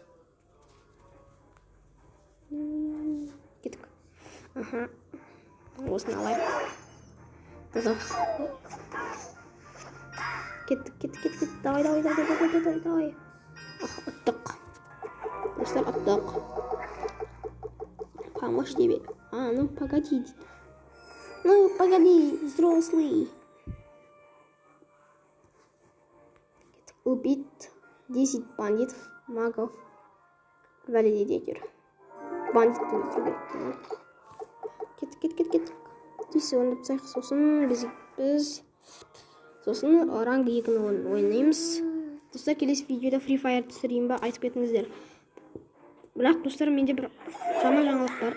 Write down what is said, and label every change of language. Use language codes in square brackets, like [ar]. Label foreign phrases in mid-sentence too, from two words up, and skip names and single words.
[kk] Кеттік. Осыны алайық. Кеттік. Давай. Аттық. Достар, аттық. [ru] Помощь тебе. Ну погоди, дейді. Ну погоди, взрослый. Убить 10 бандитов, магов. [kk] Валидатор. Бандит өлтіру керек. Кеттік. Десе орындап тастайық. Сосын біз сосын ранг 2-ні ойнаймыз. Достар, келесі видеода Free Fire түсірейін ба, айтып кетіңіздер. Бірақ достар, менде бір жаман жаңалық бар.